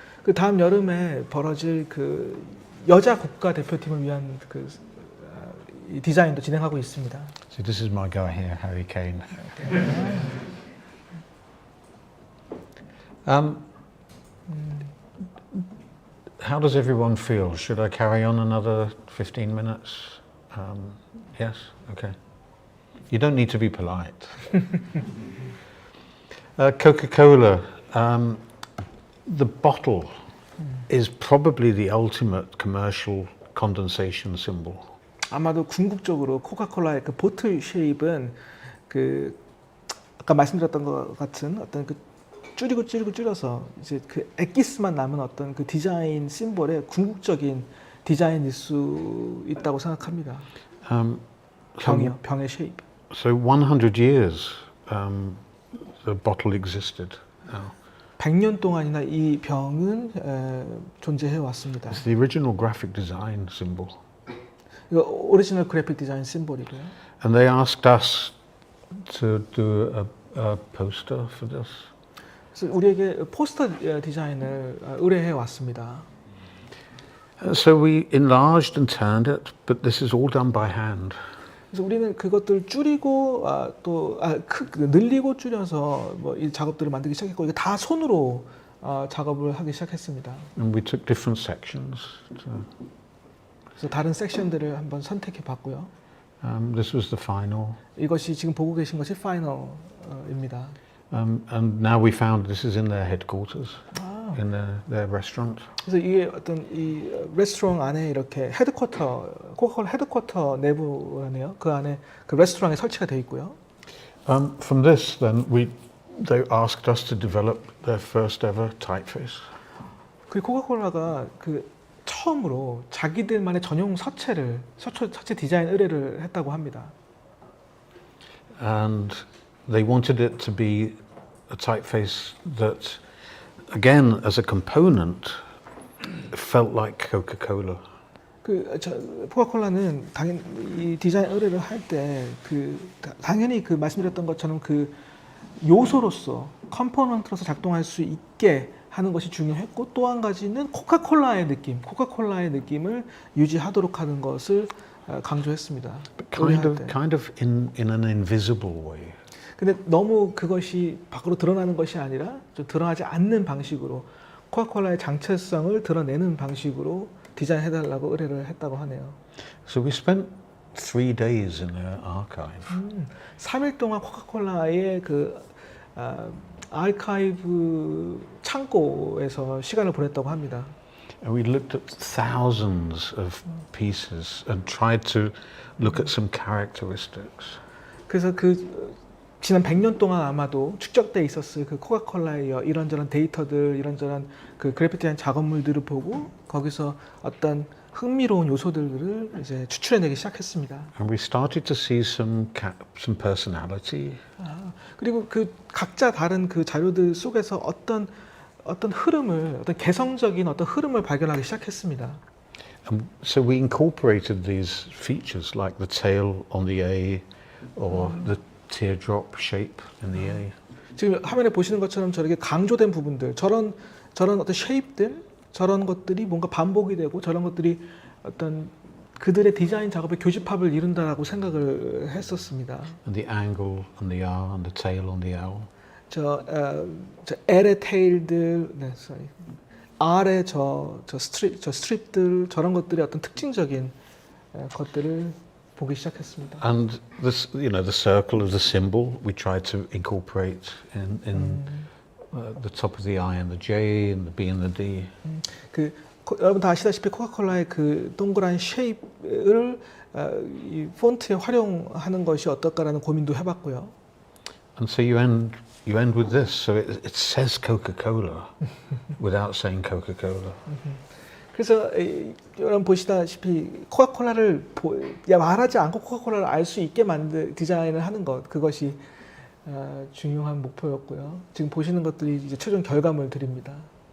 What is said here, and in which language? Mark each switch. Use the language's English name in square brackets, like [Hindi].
[Korean] 그 다음 여름에 벌어질 그 여자 국가대표팀을 위한 그 이 디자인도 진행하고 있습니다. [English] So this is my guy here, Harry Kane. How does everyone feel? Should I carry on another 15 minutes? Yes? Okay. You don't need to be polite. Coca-Cola, the bottle is probably the ultimate commercial condensation symbol. [Korean] 아마도 궁극적으로 코카콜라의 그 보틀 쉐입은 그 아까 말씀드렸던 것 같은 어떤 그 줄여서 이제 그 엑기스만 남은 어떤 그 디자인 심볼의 궁극적인 디자인일 수 있다고 생각합니다. 병의 쉐입. [English] So 100 years the bottle existed. [Korean] 100년 동안이나 이 병은 존재해 왔습니다. [English] It's the original graphic design symbol. [Korean] 이거 오리지널 그래픽 디자인 심볼이고요. [English] And they asked us to do a poster for this. [Korean] 그래서 우리에게 포스터 디자인을 의뢰해 왔습니다. [English] So we enlarged and turned it, but this is all done by hand. [Korean] 그래서 우리는 그것들 줄이고 늘리고 줄여서 뭐 이 작업들을 만들기 시작했고 이게 다 손으로 작업을 하기 시작했습니다. [English] And we took different sections. [Korean] 그래서 다른 섹션들을 한번 선택해 봤고요. [English] This was the final. [Korean] 이것이 지금 보고 계신 것이 파이널입니다. [English] And now we found this is in their headquarters, in their restaurant. [Korean] 그래서 이게 어떤 이 레스토랑 안에 이렇게 코카콜라 헤드쿼터 내부라네요. 그 안에 그 레스토랑에 설치가 되어 있고요. [English] From this, then they asked us to develop their first ever typeface. [Korean] 그 코카콜라가 그 처음으로 자기들만의 전용 서체 디자인 의뢰를 했다고 합니다. [English] And they wanted it to be a typeface that, again, as a component, felt like Coca-Cola. [Korean] 코카콜라는 당연히 이 디자인 의뢰를 할 때 당연히 그 말씀드렸던 것처럼 그 요소로서 컴포넌트로서 작동할 수 있게 하는 것이 중요했고 또 한 가지는 코카콜라의 느낌을 유지하도록 하는 것을 강조했습니다. [English] Kind of in an invisible way. [Korean] 근데 너무 그것이 밖으로 드러나는 것이 아니라 좀 드러나지 않는 방식으로 코카콜라의 정체성을 드러내는 방식으로 디자인해달라고 의뢰를 했다고 하네요. [English] So we spent 3 days in their archive. [Korean] 3일 동안 코카콜라의 그 아카이브 창고에서 시간을 보냈다고 합니다. [English] And we looked at thousands of pieces and tried to look at some characteristics. [Korean] 그래서 그 지난 100년 동안 아마도 축적돼 있었을 그 코카콜라의 이런저런 데이터들, 이런저런 그 그래픽 디자인 작업물들을 보고 거기서 어떤 흥미로운 요소들을 이제 추출해내기 시작했습니다. [English] And we started to see some personality. [Korean] 그리고 그 각자 다른 그 자료들 속에서 어떤 흐름을, 어떤 개성적인 어떤 흐름을 발견하기 시작했습니다. [English] And so we incorporated these features like the tail on the A or the teardrop shape in the A. [Korean] 지금 화면에 보시는 것처럼 저렇게 강조된 부분들, 저런 어떤 쉐입들, 저런 것들이 뭔가 반복이 되고 저런 것들이 어떤 그들의 디자인 작업의 교집합을 이룬다라고 생각을 했었습니다. [English] And the angle on the R and the tail on the L. [Korean] 저 L의 테일들, 네, [English] sorry. [Korean] R의 저 스트립들, 저런 것들이 어떤 특징적인 것들을 보기 시작했습니다. [English] And this, the circle of the symbol we tried to incorporate in the top of the I and the J and the B and the D. [Korean] 여러분 다 아시다시피 코카콜라의 그 동그란 쉐입을 이 폰트에 활용하는 것이 어떨까라는 고민도 해봤고요. [English] And so you end with this. So it says Coca-Cola without saying Coca-Cola. [Korean] 그래서 여러분 보시다시피 코카콜라를 말하지 않고 코카콜라를 알 수 있게 디자인을 하는 것, 그것이 중요한 목표였고요. 지금 보시는 것들이 이제 최종 결과물들입니다.